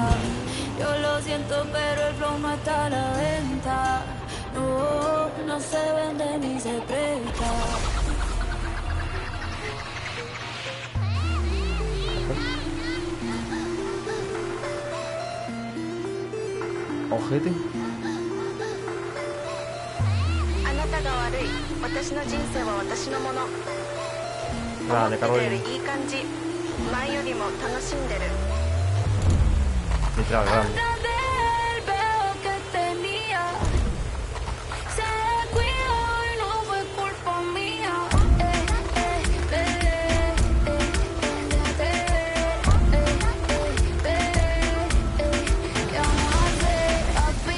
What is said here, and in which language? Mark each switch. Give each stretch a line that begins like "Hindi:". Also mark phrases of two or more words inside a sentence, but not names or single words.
Spanish: Yo lo siento, pero el flow no está a la venta. No, no se vende ni se presta. Ojete.
Japanese: あなたが悪い。私の人生は私のもの。
Spanish: Grande,
Japanese: 思ってたよ Carolina. りいい感じ。前よりも楽しんでる。
Spanish: Literal, grande. Atrás del peo que tenía, se descuidó y no fue culpa mía. ¿Qué vamos a hacer, papi?